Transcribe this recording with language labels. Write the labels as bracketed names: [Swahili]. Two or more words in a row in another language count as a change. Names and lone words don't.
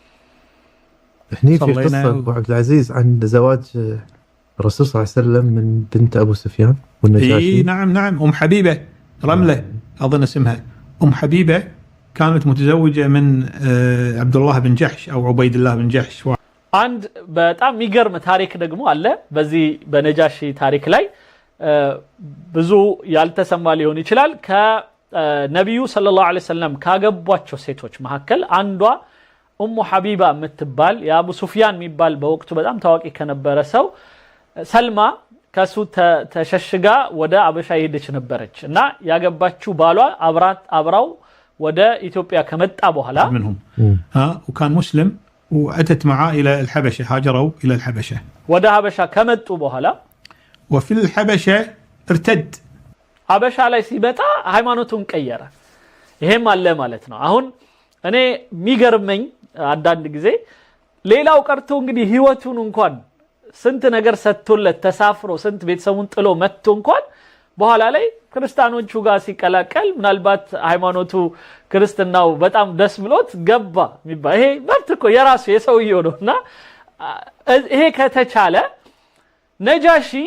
[Arabic] هني في قصة أبو عبد العزيز عن زواج الرسول صلى الله عليه وسلم من بنت أبو سفيان والنجاشي نعم أم حبيبة رملة أظن اسمها أم حبيبة كانت متزوجة من عبد الله بن جحش أو عبيد الله بن جحش [Amharic] عند በጣም የሚገርም ታሪክ ደግሞ አለ በዚህ በነጃሺ ታሪክ ላይ ብዙ ያልተሰማ ሊሆን ይችላል ከነብዩ [Arabic] صلى الله عليه وسلم [Amharic] ካገቧቸው ሴቶች መካከል አንዷ ኡሙ ሐቢባ የምትባል የአቡ ሱፊያን የሚባል በወቅቱ በጣም ታዋቂ ከነበረ ሰው ሰልማ ከሱ ተሸሽጋ ወደ አበሻ ሄደች ነበረች እና ያገባችው ባሏ አብራው ወደ ኢትዮጵያ ከመጣ በኋላ [Arabic] منهم وكان مسلم واتت معه الى الحبشه هاجروا الى الحبشه [Amharic] ወደ ሀበሻ ከመጡ በኋላ [Arabic] وفي الحبشه ارتد [Amharic] ሀበሻ ላይ ሲመጣ ሃይማኖቱን ቀየረ ይሄም አለ ማለት ነው አሁን እኔ የሚገርመኝ አንዳንድ ጊዜ ሌላው ቀርቶ እንግዲህ ህይወቱን እንኳን ስንት ነገር ሰጥቶለት ተሳፍሮ ስንት ቤተሰቡን ጥሎ መጥቶ እንኳን በኋላ ላይ ክርስቲያኖቹ ጋር ሲቀላቀል ምናልባት ሃይማኖቱ ክርስትናው በጣም ደስ ብሎት ገባ የሚባል ይሄ መብት እኮ የራሱ የሰውየው ነውና ይሄ ከተቻለ ነጃሺ